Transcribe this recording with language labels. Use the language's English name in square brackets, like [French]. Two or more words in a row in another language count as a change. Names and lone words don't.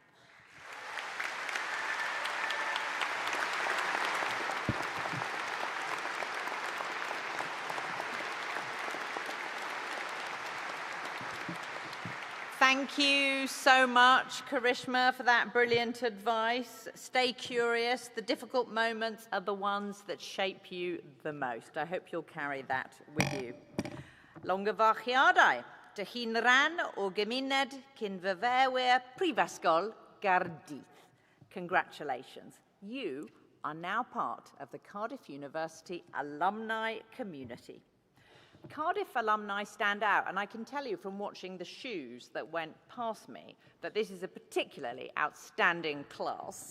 [English] Thank you so much, Karishma, for that brilliant advice. Stay curious. The difficult moments are the ones that shape you the most. I hope you'll carry that with you. [Welsh] Llongyfarchiadau, dy hun ran o gymuned cyn fyfyrwyr Prifysgol Gaerdydd. [English] Congratulations. You are now part of the Cardiff University alumni community. Cardiff alumni stand out, and I can tell you from watching the shoes that went past me that this is a particularly outstanding class.